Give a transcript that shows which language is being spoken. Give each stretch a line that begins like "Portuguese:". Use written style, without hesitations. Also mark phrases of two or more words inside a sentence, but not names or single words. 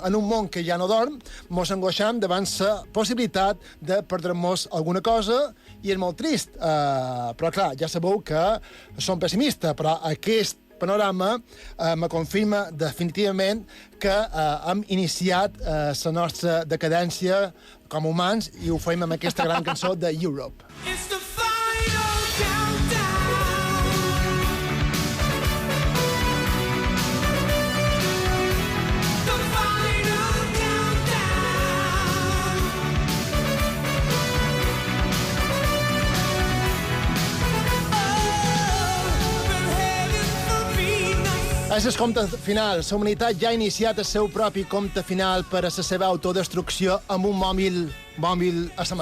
Catalan: En un món que ja no dorm, mos angoixam davant la possibilitat de perdre-nos alguna cosa, i és molt trist. Però, clar, ja sabeu que som pessimistes, però aquest panorama me confirma definitivament que hem iniciat la nostra decadència com a humans, i ho fem amb aquesta gran cançó de Europe.
English: It's the final countdown. The final countdown.
Catalan: És el compte final. La humanitat ja ha iniciat el seu propi compte final per a la seva autodestrucció amb un mòbil a la mà.